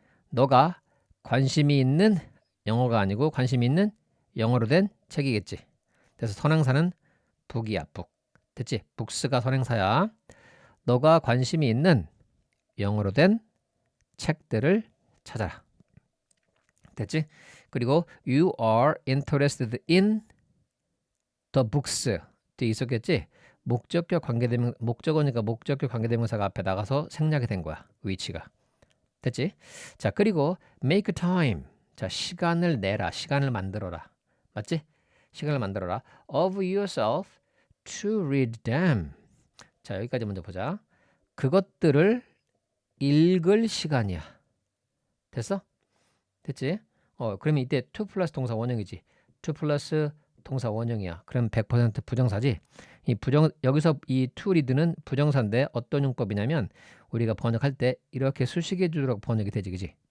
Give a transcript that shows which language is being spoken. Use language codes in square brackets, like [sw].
[ko] 너가 관심이 있는, 영어가 아니고 관심이 있는 영어로 된 책이겠지. 그래서 선행사는 book이야, book. 됐지? books가 선행사야. 너가 관심이 있는 영어로 된 책들을 찾아라. 됐지? [en] 그리고 you are interested in the books [ko] 뒤에 있었겠지? 목적격 관계대명 목적어니까 목적격 관계대명사가 앞에 나가서 생략이 된 거야. 위치가. 됐지? 자, 그리고 [en] make time. [ko] 자, 시간을 내라. 시간을 만들어라. 맞지? 시간을 만들어라. [en] of yourself to read them. [ko] 자, 여기까지 먼저 보자. 그것들을 읽을 시간이야. 됐어? 됐지? 그러면 이때 to 플러스 동사 원형이지. to 플러스 동사 원형이야. 그럼 100% 부정사지. 여기서 이 to read는 부정사인데 어떤 용법이냐면 우리가 번역할 때 이렇게 수식해 주도록 번역이 되지, 그지?